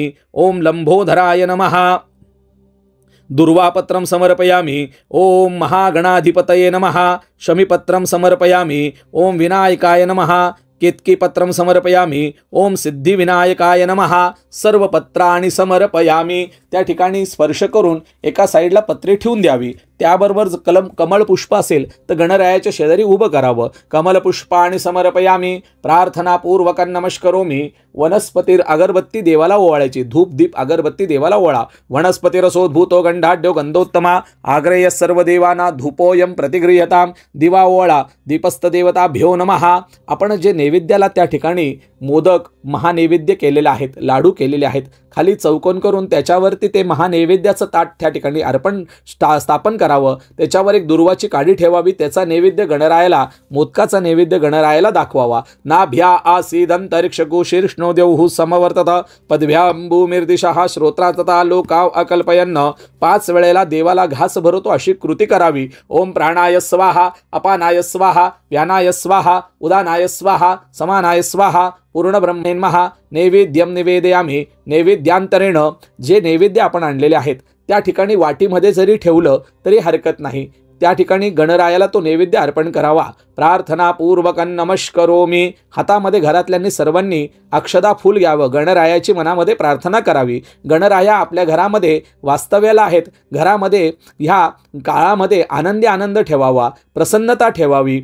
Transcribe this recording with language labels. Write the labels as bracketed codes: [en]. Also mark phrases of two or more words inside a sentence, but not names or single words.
[sa] ओम लंबोधराय नमः। दुर्वापत्रं समर्पयामी। ओम महागणाधिपतये नमः। शमीपत्रं समर्पयामी। ओम विनायकाय नमः। केतकीपत्रं समर्पयामी। ओम सिद्धिविनायकाय नमः। सर्व पत्राणि समर्पयामी। [mr] त्या ठिकाणी स्पर्श करून एका साईडला पत्रे ठेवून द्यावी। त्याबरोबर कमळ पुष्प असेल तर गणरायाच्या शेजारी उभं करावं। [sa] कमलपुष्पाणि समर्पयामी। प्रार्थनापूर्वक नमस्करोमी। [mr] वनस्पतीर अगरबत्ती देवाला ओवाळायची। धूप दीप अगरबत्ती देवाला ओवाळा। [sa] वनस्पतिरसोद्भूतो गंधाढ्यो गंधोत्तमा आग्रेय सर्व देवाना धूपोयम प्रतिगृह्यताम। [mr] दिवा ओवाळा। [sa] दीपस्थ देवताभ्यो नमः। [mr] आपण जे नैवेद्याला त्या ठिकाणी मोदक महानैवेद्य केलेले आहेत, लाडू केलेले आहेत, खाली चौकोन करून त्याच्यावरती ते महानैवेद्याचं ताट त्या ठिकाणी अर्पण स्थापन करावं। त्याच्यावर एक दुर्वाची काडी ठेवावी। त्याचा नैवेद्य गणरायाला, मोदकाचा नैवेद्य गणरायाला दाखवावा। [sa] नाभ्या आसीदंतरिक्षगो शीर्ष्णो देवहु समवर्तत पदभ्यांबुमिर्दिशः श्रोत्रा तथा लोकाव अकल्पयन्न। [mr] 5 वेळेला देवाला घास भरतो अशी कृती करावी। [sa] ओम प्राणाय स्वाहा। अपानाय स्वाहा। व्यानाय स्वाहा। उदानाय स्वाहा। समानाय स्वाहा। पूर्ण ब्रह्मेन्मः। नैवेद्यम निवेदयामी। [mr] नैवेद्यांतरेण जे नैवेद्य आपण आणलेले आहेत त्या ठिकाणी वाटीमध्ये जरी ठेवलं तरी हरकत नाही। त्या ठिकाणी गणरायाला तो नैवेद्य अर्पण करावा। [sa] प्रार्थनापूर्वकं नमस्करोमी, [mr] हातामध्ये घरातल्यांनी सर्वांनी अक्षदा फूल घ्यावं, गणरायाची मनामध्ये प्रार्थना करावी। गणराया आपल्या घरामध्ये वास्तव्याला आहेत, घरामध्ये ह्या काळामध्ये आनंद ठेवावा, प्रसन्नता ठेवावी।